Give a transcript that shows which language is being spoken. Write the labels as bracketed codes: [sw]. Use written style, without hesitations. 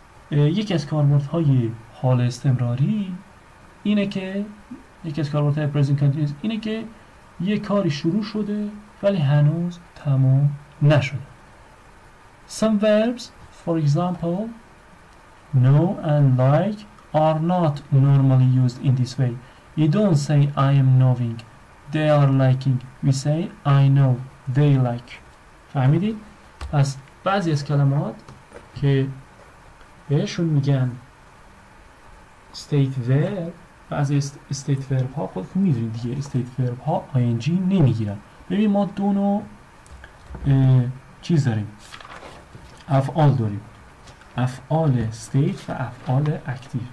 [fa] یکی از کاربردهای حال استمراری اینه که یکی از کاربردهای present continuous اینه که یک کاری شروع شده ولی هنوز تمام نشده. [en] Some verbs for example know and like are not normally used in this way. You don't say I am knowing they are liking، we say I know they like. [fa] فهمیدید؟ پس بعضی از کلمات که بهشون میگن state verb بعضی استیت ورب ها خودتون میدونید دیگه، استیت ورب ها ING نمیگیرن. ببین ما دو نوع چیز داریم، افعال داریم، افعال استیت و افعال اکتیو.